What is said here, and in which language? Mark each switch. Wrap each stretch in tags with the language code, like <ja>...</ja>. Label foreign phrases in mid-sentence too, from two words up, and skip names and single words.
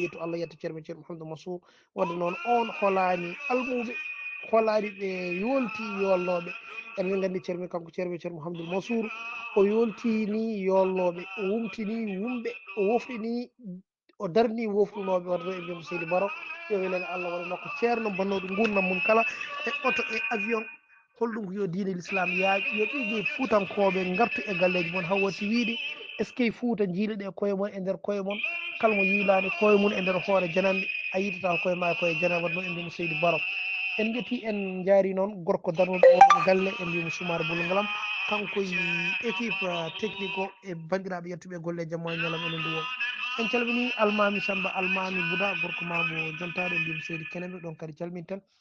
<ff>yetto Allah yetta ceerno men ceerno Mouhamadoul Mansour wadde noon on holani almuɓe holani ɓe yolti yolnoɓe eɗen gandi ceerno men kanko ceerno men ceerno Mouhamadoul Mansour o yoltini yolnoɓe o wumtini wumɓe o wofɗini o darni wofrunoɓe wadde e mbiyamo Seydi Baro yo welene Allah waɗa nokko ceerno bonnoɗo gurdam mum kala e auto e avion holɗum ko yo diine l'islam yaaƴ yo ɓiƴe fuutankoɓe gartu e galleji moon haw watti wiide</ff> <fr>est ce que</fr> <ff>Fouta jiileɗe koye moon e nder koye moon kala mo yiilani koye mum e nder hoore janande a yitata koye ma koye janande wadde noon e mbiyamo Seydi Baro en jetti en jaari noon gorko darnuɗo oɗon galle e mbiyamo Soumaré Boulgalam kanko</ff> <fr>équipe technique</fr> <ff>o e bandiraɓe yettuɓe golle jamma e ñalam enen nduwo en calmini almami Samba almami Bouda gorko mamo jontaɗo e mbiyamo Seydi Keneɓe ɗon kadi calminten</ff>